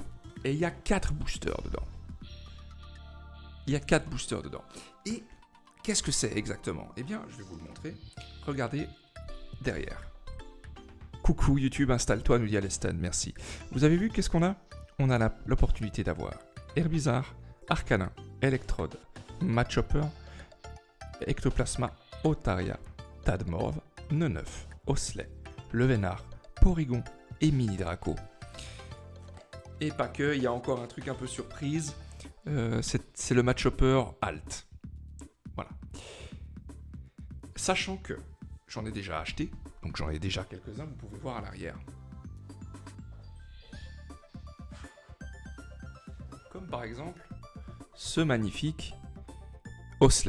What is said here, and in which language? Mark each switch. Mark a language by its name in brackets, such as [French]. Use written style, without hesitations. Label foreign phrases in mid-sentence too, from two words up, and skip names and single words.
[French] Et il y a 4 boosters dedans. Il y a 4 boosters dedans. Et qu'est-ce que c'est exactement? Eh bien, je vais vous le montrer. Regardez derrière. Coucou YouTube, installe-toi, nous dit Aleston, merci. Vous avez vu qu'est-ce qu'on a? On a l'opportunité d'avoir Herbizarre, Arcanin, Electrode, Machopper, Ectoplasma, Otaria, Tadmorve, Neneuf, Osley, Levenard, Porygon et Mini Draco. Et pas que, il y a encore un truc un peu surprise, c'est le Machopper Alt. Voilà. Sachant que j'en ai déjà acheté, donc j'en ai déjà quelques-uns, vous pouvez voir à l'arrière. Comme par exemple ce magnifique Osley.